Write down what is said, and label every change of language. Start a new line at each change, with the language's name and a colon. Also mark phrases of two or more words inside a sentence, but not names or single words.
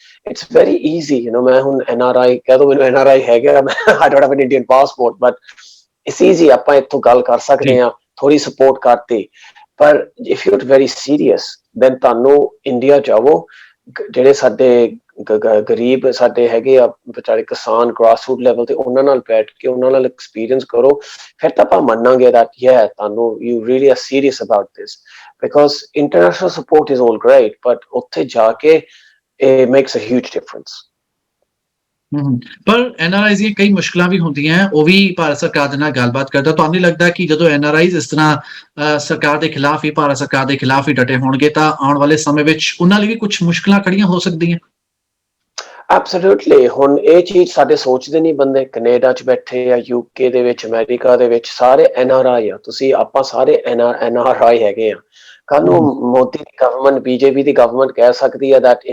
English: it's very easy,
Punjabi: ਮੈਂ ਹੁਣ NRI ਕਹਿ ਦੋ, ਮੈਨੂੰ NRI ਹੈਗਾ, ਮੈਂ
English: I don't have an Indian passport, but it's easy,
Punjabi: ਆਪਾਂ ਇੱਥੋਂ ਗੱਲ ਕਰ ਸਕਦੇ ਹਾਂ, ਥੋੜੀ ਸਪੋਰਟ ਕਰਤੀ। ਪਰ
English: if you are very serious then
Punjabi: ਤੁਹਾਨੂੰ ਇੰਡੀਆ ਜਾਵੋ, ਜਿਹੜੇ ਸਾਡੇ ਗਰੀਬ ਸਾਡੇ ਹੈਗੇ ਆ ਵਿਚਾਰੇ ਕਿਸਾਨ
English: grass root level
Punjabi: ਤੇ, ਉਹਨਾਂ ਨਾਲ ਬੈਠ ਕੇ ਉਹਨਾਂ ਨਾਲ ਐਕਸਪੀਰੀਅੰਸ ਕਰੋ, ਫਿਰ ਤਾਂ ਆਪਾਂ ਮੰਨਾਂਗੇ that ਤੁਹਾਨੂੰ
English: you really are serious about this, because international support is all great, but
Punjabi: ਉੱਥੇ ਜਾ ਕੇ
English: it makes a huge difference.
Punjabi: ਪਰ NRIs ਦੀਆਂ ਕਈ ਮੁਸ਼ਕਲਾਂ ਵੀ ਹੁੰਦੀਆਂ, ਉਹ ਵੀ ਭਾਰਤ ਸਰਕਾਰ ਦੇ ਨਾਲ ਗੱਲਬਾਤ ਕਰਦਾ। ਤੁਹਾਨੂੰ ਨਹੀਂ ਲੱਗਦਾ ਕਿ ਜਦੋਂ NRIs ਇਸ ਤਰ੍ਹਾਂ ਸਰਕਾਰ ਦੇ ਖਿਲਾਫ ਹੀ, ਭਾਰਤ ਸਰਕਾਰ ਦੇ ਖਿਲਾਫ ਹੀ ਡਟੇ ਹੋਣਗੇ ਤਾਂ ਆਉਣ ਵਾਲੇ ਸਮੇਂ ਵਿੱਚ ਉਹਨਾਂ ਲਈ ਵੀ ਕੁਝ ਮੁਸ਼ਕਲਾਂ ਖੜੀਆਂ ਹੋ ਸਕਦੀਆਂ? ਐਬਸੋਲੂਟਲੀ ਹੁਣ ਇਹ ਚੀਜ਼ ਸਾਡੇ ਸੋਚਦੇ ਨਹੀਂ ਬੰਦੇ ਕੈਨੇਡਾ ਚ ਬੈਠੇ ਆ ਯੂਕੇ ਦੇ ਵਿੱਚ ਅਮਰੀਕਾ ਦੇ ਵਿੱਚ ਸਾਰੇ ਐਨਆਰਆਈ ਆ ਤੁਸੀਂ ਆਪਾਂ ਸਾਰੇ ਐਨਆਰਆਈ ਹੈਗੇ ਆ ਕੱਲ ਨੂੰ ਮੋਦੀ ਦੀ ਗਵਰਨਮੈਂਟ ਬੀਜੇਪੀ ਦੀ ਗਵਰਨਮੈਂਟ ਕਹਿ ਸਕਦੀ ਹੈ that